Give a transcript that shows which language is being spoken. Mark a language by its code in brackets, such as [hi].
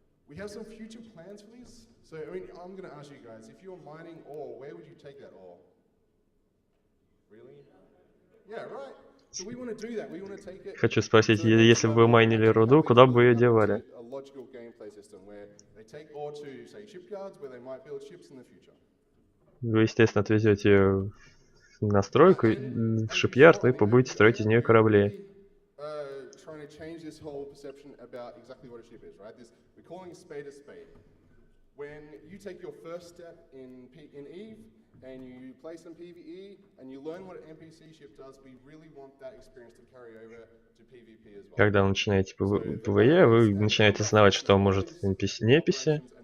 [en] We have some future plans for these. So, I mean, I'm going to ask you guys, if you're mining ore, where would you take that ore? Really? Yeah, right. So we want to do that. We want to take it. [ru] Хочу спросить, если бы вы майнили руду, куда бы вы ее девали? [en] A logical gameplay system where they take ore to, say, shipyards, where they might build ships in the future. [ru] Вы, естественно, отвезете ее на стройку, в шипьярд, и будете строить из нее корабли. [en] Trying to change this whole perception about exactly what a ship is, right? We're calling a spade a spade. When you take your first step in EVE and you play some PvE and you learn what an NPC ship does, we really want that experience to carry over to PvP as well. [ru] Когда вы начинаете PvE, вы начинаете знать, что может неписи.